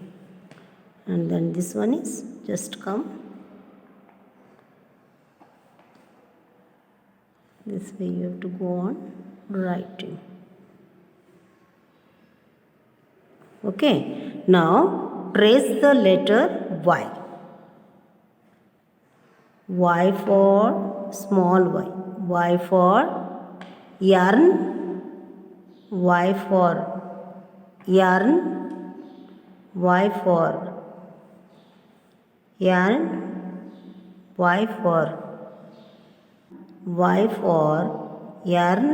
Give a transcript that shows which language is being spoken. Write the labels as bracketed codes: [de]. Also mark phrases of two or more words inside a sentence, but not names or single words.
[en] And then this one is just come This way you have to go on writing. Okay, now trace the letter Y. Y for small y. Y for yarn. Y for yarn. Y for yarn. Y for yarn.